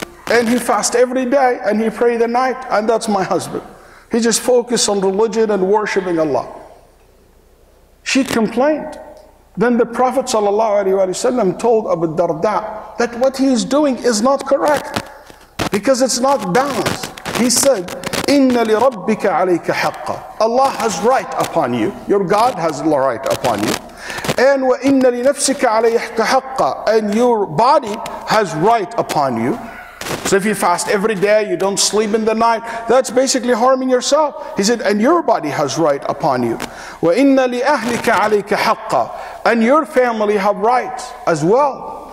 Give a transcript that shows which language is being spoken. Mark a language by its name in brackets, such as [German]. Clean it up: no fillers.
[English] And he fasts every day and he prays at night, and that's my husband. He just focuses on religion and worshiping Allah. She complained. Then the Prophet ﷺ told Abu Darda that what he is doing is not correct, because it's not balanced. He said, [Arabic] إِنَّ لِرَبِّكَ عَلَيْكَ حَقًّا. [English] Allah has right upon you. Your God has right upon you. And [Arabic] وَإِنَّ لِنَفْسِكَ عَلَيْكَ حَقًّا. [English] And your body has right upon you. So if you fast every day, you don't sleep in the night, that's basically harming yourself. He said, and your body has right upon you. [Arabic] وَإِنَّ لِأَهْلِكَ عَلَيْكَ حَقًّا. [English] And your family have rights as well.